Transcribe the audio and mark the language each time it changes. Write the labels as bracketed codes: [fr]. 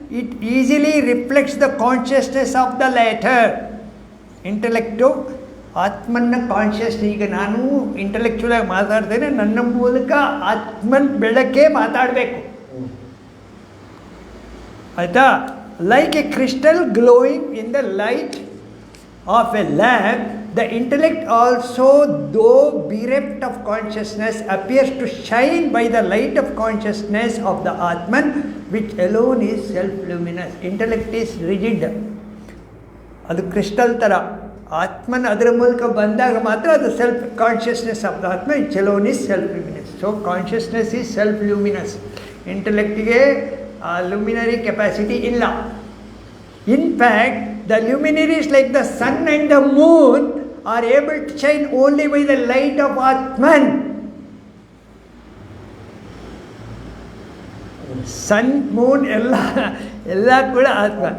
[en] It easily reflects the consciousness of the latter. [kn] ಇಂಟೆಲೆಕ್ಟು ಆತ್ಮನ್ನ conscious. ಈಗ ನಾನು ಇಂಟೆಲೆಕ್ಚುಲ್ ಆಗಿ ಮಾತಾಡ್ತೇನೆ, ನನ್ನ ಮೂಲಕ ಆತ್ಮನ್ ಬೆಳಕೆ ಮಾತಾಡಬೇಕು, ಆಯಿತಾ? [en] Like a crystal glowing in the light of a lamp, the intellect also, though bereft of consciousness, appears to shine by the light of consciousness of the Atman, which alone is self-luminous. Intellect is rigid. [kn] ಅದು crystal ಥರ. ಆತ್ಮನ್ ಅದರ ಮೂಲಕ ಬಂದಾಗ ಮಾತ್ರ ಅದು [en] Self consciousness of the atma, it alone is self-luminous. So consciousness is self-luminous. ಇಂಟೆಲೆಕ್ಟಿಗೆ luminary capacity ಇಲ್ಲ. In fact, the luminaries like the sun and the moon are able to shine only by the light of Atman. [kn] Sun, moon, ಎಲ್ಲ ಕೂಡ ಆತ್ಮ.